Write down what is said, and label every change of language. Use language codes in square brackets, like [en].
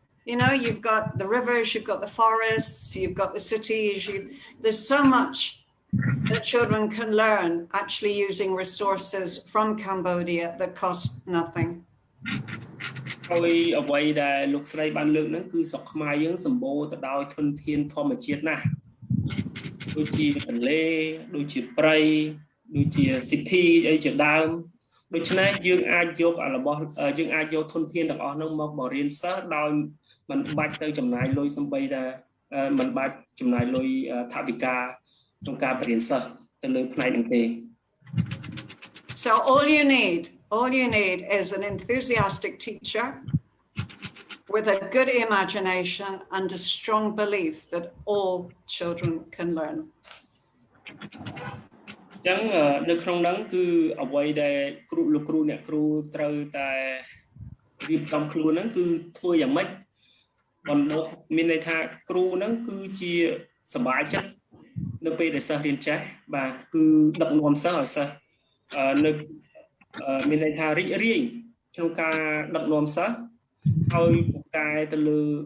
[en] You know, you've got the rivers, you've got the forests, you've got the cities. There's so much that children can learn actually using resources from Cambodia that cost nothing. [km] ហើយអ្វីដែលលោកស្រីបានលើកហ្នឹងគឺស្រុកខ្មែរយើងសម្បូរទៅដោយធនធានធម្មជាតិណាស់ដូចជាទន្លេដូចជាព្រៃដូចជាសិទ្ធិអីជាដើមដូច្នេះយើងអាចយករបស់យើងអាចយកធនធានទាំងអស់ហ្នឹងមកបង្រៀនសិស្សដោយមិនបាច់ទៅចំណាយលុយសំបីតែ មិនបាច់ចំណាយលុយថវិកាក្នុងការបរៀនសិស្សទៅលើផ្នែកហ្នឹងទេ [en] So all you need is an enthusiastic teacher with a good imagination and a strong belief that all children can learn. [km] ចឹងនៅក្នុងហ្នឹងគឺអ្វីដែលគ្រូលោកគ្រូអ្នកគ្រូត្រូវតែរៀបចំខ្លួនហ្នឹងគឺធ្វើយ៉ាងម៉េចបណ្ដុះមានន័យថាគ្រូហ្នឹងគឺជាសប្បាយចិត្តនៅពេលដែលសិស្សរៀនចេះបាទគឺដឹកនាំសិស្សឲ្យសិស្សនៅមានន័យថារីករាយក្នុងការដឹកនាំសិស្សឲ្យពូកែទៅលើ